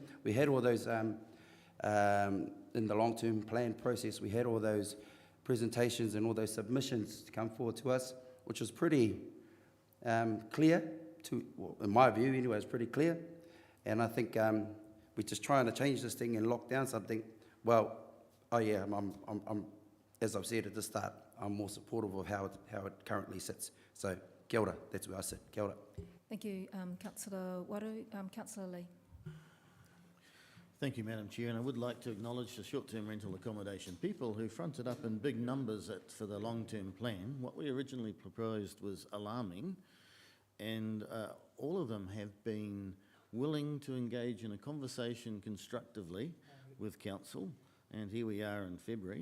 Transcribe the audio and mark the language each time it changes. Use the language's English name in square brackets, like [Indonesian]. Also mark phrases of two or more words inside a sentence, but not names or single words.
[English] We had all those, in the long-term plan process, we had all those presentations and all those submissions to come forward to us, which was pretty clear, well, in my view anyway, it's pretty clear. And I think we're just trying to change this thing and lock down something. Well, oh yeah, I'm as I've said at the start, I'm more supportive of how it currently sits. So, [Māori] kia ora, [English] that's where I sit. [Māori] Kia ora. [English] Thank you, Councillor Waru. Councillor Lee. Thank you, Madam Chair, and I would like to acknowledge the short-term rental accommodation people who fronted up in big numbers for the long-term plan. What we originally proposed was alarming, and all of them have been willing to engage in a conversation constructively with Council, and here we are in February.